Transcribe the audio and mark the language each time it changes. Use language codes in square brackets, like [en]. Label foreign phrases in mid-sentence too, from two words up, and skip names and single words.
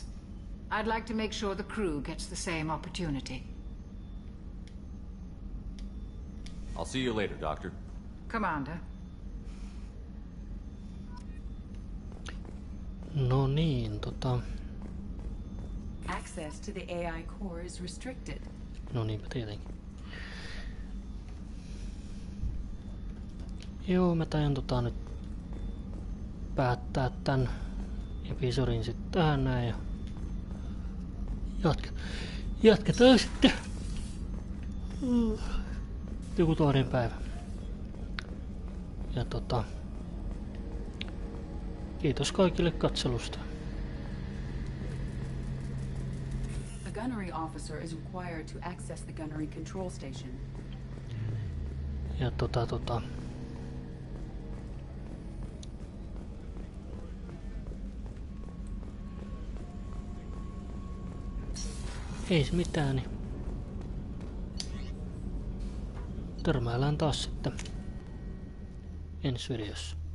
[en] I'd like to make sure the crew gets the same opportunity. I'll see you later, Doctor. Commander. [fi] No niin, [en] Access to the AI core is restricted. [fi] No niinpä tietenkin. Joo, mä tajan nyt päättää tän episodin sitten tähän näin ja jatketaan sitten joku toinen päivä. Ja kiitos kaikille katselusta. [en] The gunnery officer is required to access the gunnery control station. [fi] Ja ei se mitään, niin törmäillään taas sitten ensi videossa.